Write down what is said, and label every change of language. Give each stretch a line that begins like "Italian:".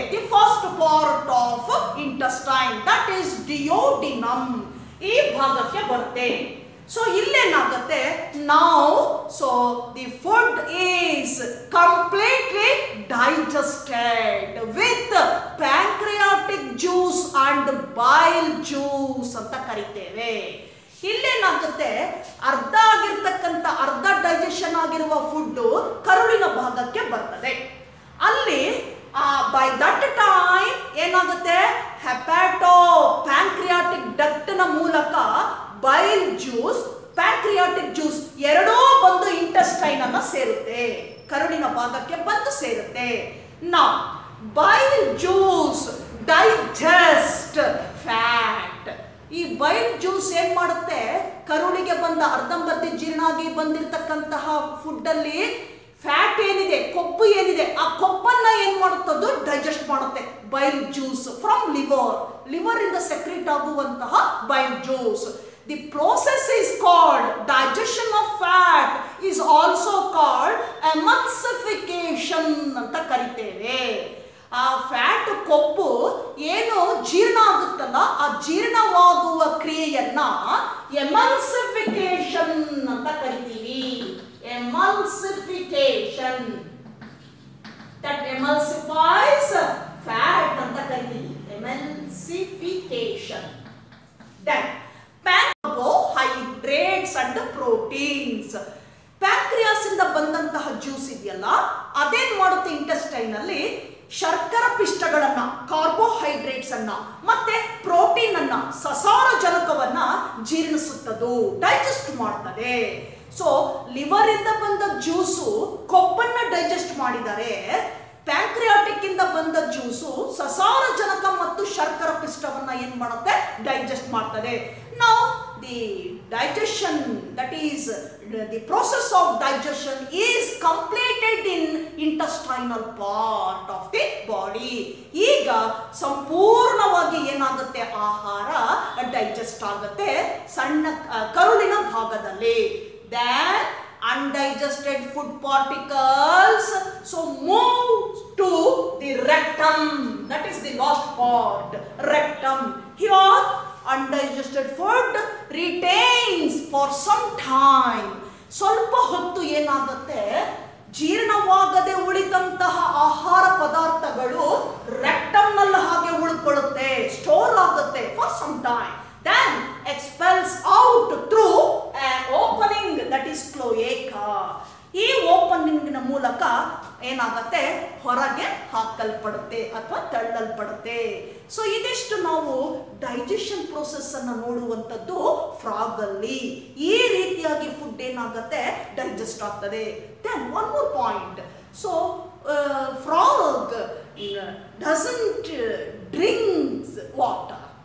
English: the first part of intestine, that is duodenum,
Kannada: ಈ ಭಾಗಕ್ಕೆ ಬರುತ್ತೆ. So ಇಲ್ಲೇನಾಗುತ್ತೆ?
English: now so the food is completely digested with pancreatic juice and bile juice
Kannada: ಅಂತ ಕರಿತೇವೆ. ಇಲ್ಲೇನಾಗುತ್ತೆ? ಅರ್ಧ ಆಗಿರ್ತಕ್ಕಂಥ, ಅರ್ಧ ಡೈಜೆಷನ್ ಆಗಿರುವ ಫುಡ್ ಕರುಳಿನ ಭಾಗಕ್ಕೆ ಬರ್ತದೆ. ಅಲ್ಲಿ
English: by that time
Kannada: ಏನಾಗುತ್ತೆ? ಹೆಪಾಟೋ ಪ್ಯಾಂಕ್ರಿಯಾಟಿಕ್ ಡಕ್ಟ್ ನ ಮೂಲಕ ಬೈಲ್ ಜ್ಯೂಸ್, ಪ್ಯಾಂಕ್ರಿಯಾಟಿಕ್ ಜ್ಯೂಸ್ ಎರಡೂ ಬಂದು ಇಂಟೆಸ್ಟೈನ್ ಅನ್ನ ಸೇರುತ್ತೆ, ಕರುಳಿನ ಭಾಗಕ್ಕೆ ಬಂದು ಸೇರುತ್ತೆ.
English: ನಾ bile juice digest fat.
Kannada: ಈ ಬೈಲ್ ಜ್ಯೂಸ್ ಏನ್ ಮಾಡುತ್ತೆ? ಕರುಳಿಗೆ ಬಂದ ಅರ್ಧಂಬರ್ಧ ಜೀರ್ಣ ಆಗಿ ಬಂದಿರತಕ್ಕಂತಹ ಫುಡ್ ಅಲ್ಲಿ ಫ್ಯಾಟ್ ಏನಿದೆ, ಕೊಬ್ಬು ಏನಿದೆ, ಆ ಕೊಬ್ಬನ್ನ ಏನ್ ಮಾಡುತ್ತದು? ಡೈಜೆಸ್ಟ್ ಮಾಡುತ್ತೆ. ಬೈಲ್ ಜ್ಯೂಸ್ ಫ್ರಮ್ ಲಿವರ್ ಇಂದ ಸೆಕ್ರೆಟ್ ಆಗುವಂತಹ ಬೈಲ್ juice.
English: The process is called digestion of fat, is also called emulsification
Kannada: ಅಂತ ಕರಿತೇವೆ. ಆ ಫ್ಯಾಟ್, ಕೊಬ್ಬು ಏನು ಜೀರ್ಣ ಆಗುತ್ತಲ್ಲ, ಆ ಜೀರ್ಣವಾಗುವ ಕ್ರಿಯೆಯನ್ನ ಎಮಲ್ಸಿಫಿಕೇಶನ್ ಅಂತ ಕರಿತೀವಿ.
English: emulsification, that emulsifies fat
Kannada: ಅಂತ ಕರಿತೀವಿ.
English: emulsification. Then carbohydrates and proteins.
Kannada: Pancreas ಇಂದ ಬಂದಂತಹ ಜ್ಯೂಸ್ ಇದೆಯಲ್ಲ, ಅದೇನ್ ಮಾಡುತ್ತೆ? ಇಂಟೆಸ್ಟೈನ್ ಅಲ್ಲಿ ಶರ್ಕರ ಪಿಷ್ಟಗಳನ್ನ, ಕಾರ್ಬೋಹೈಡ್ರೇಟ್ಸ್ ಅನ್ನ ಮತ್ತೆ ಪ್ರೋಟೀನ್ ಅನ್ನ, ಸಸಾರಜನಕವನ್ನ ಜೀರ್ಣಿಸುತ್ತದು, ಡೈಜೆಸ್ಟ್ ಮಾಡ್ತದೆ. ಸೊ ಲಿವರ್ ಇಂದ ಬಂದ ಜ್ಯೂಸು ಕೊಬ್ಬನ್ನ ಡೈಜೆಸ್ಟ್ ಮಾಡಿದರೆ, ಪ್ಯಾಂಕ್ರಿಯಾಟಿಕ್ ಇಂದ ಬಂದ ಜ್ಯೂಸು ಸಸಾರಜನಕ ಮತ್ತು ಶರ್ಕರ ಪಿಷ್ಟವನ್ನ ಏನ್ ಮಾಡುತ್ತೆ? ಡೈಜೆಸ್ಟ್ ಮಾಡ್ತದೆ.
English: Now the digestion, that is the process of digestion is completed in intestinal part of the body.
Kannada: ಈಗ ಸಂಪೂರ್ಣವಾಗಿ ಏನಾಗುತ್ತೆ? ಆಹಾರ ಡೈಜೆಸ್ಟ್ ಆಗುತ್ತೆ ಸಣ್ಣ ಕರುಳಿನ ಭಾಗದಲ್ಲಿ.
English: then undigested food particles so move to the rectum, that is the last part, rectum. Here undigested food retains for some time.
Kannada: ಸ್ವಲ್ಪ ಹೊತ್ತು ಏನಾಗುತ್ತೆ? ಜೀರ್ಣವಾಗದೆ ಉಳಿದಂತಹ ಆಹಾರ ಪದಾರ್ಥಗಳು ರೆಕ್ಟಮ್ ನಲ್ಲಿ ಹಾಗೆ ಉಳಿಕೊಳ್ಳುತ್ತೆ, ಸ್ಟೋರ್ ಆಗುತ್ತೆ
English: for some time. Then expels out through an opening, that is cloaca.
Kannada: ಈ ಓಪನಿಂಗ್ ನ ಮೂಲಕ ಏನಾಗುತ್ತೆ ಹೊರಗೆ ಹಾಕಲ್ಪಡುತ್ತೆ ಅಥವಾ ತಳ್ಳಲ್ಪಡುತ್ತೆ. ಸೊ ಇದಿಷ್ಟು ನಾವು ಡೈಜೆಷನ್ ಪ್ರೋಸೆಸ್ ಅನ್ನು ನೋಡುವಂಥದ್ದು ಫ್ರಾಗ್ ಅಲ್ಲಿ. ಈ ರೀತಿಯಾಗಿ ಫುಡ್ ಏನಾಗುತ್ತೆ ಡೈಜೆಸ್ಟ್ ಆಗ್ತದೆ.
English: Then one more point. So frog doesn't drinks water.